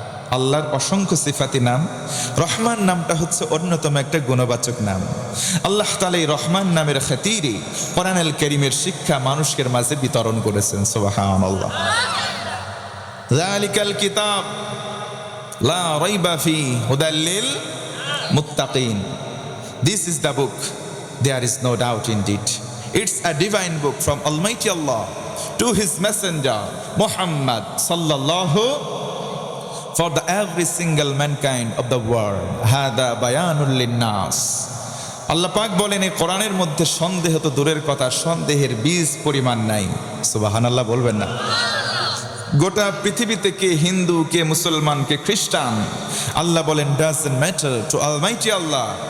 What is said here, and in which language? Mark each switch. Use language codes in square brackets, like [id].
[bn] আল্লাহর অসংখ্য সিফাতি নাম, রহমান নামটা হচ্ছে অন্যতম একটা গুণবাচক নাম। আল্লাহ তাআলা এই রহমান নামের খাতিরে কোরআনুল কারীমের শিক্ষা মানুষের মাঝে বিতরণ করেছেন। সুবহানাল্লাহ। [ar] যালিকাল কিতাব লা রাইবা ফি হুদাল লিল মুত্তাকিন। [en] This is the book, there is no doubt in it. It's a divine book from Almighty Allah to His Messenger Muhammad sallallahu, for the every single mankind of the world. [ar] Hada bayanul linnas. [bn] আল্লাহ পাক বলেন, এই কোরআনের মধ্যে সন্দেহ তো দূরের কথা, সন্দেহের বীজ পরিমাণ নাই। সুবহানাল্লাহ বলবেন না? গোটা পৃথিবীতে কে হিন্দু, কে মুসলমান, কে খ্রিস্টান, আল্লাহ বলেন [en] Doesn't matter to almighty Allah.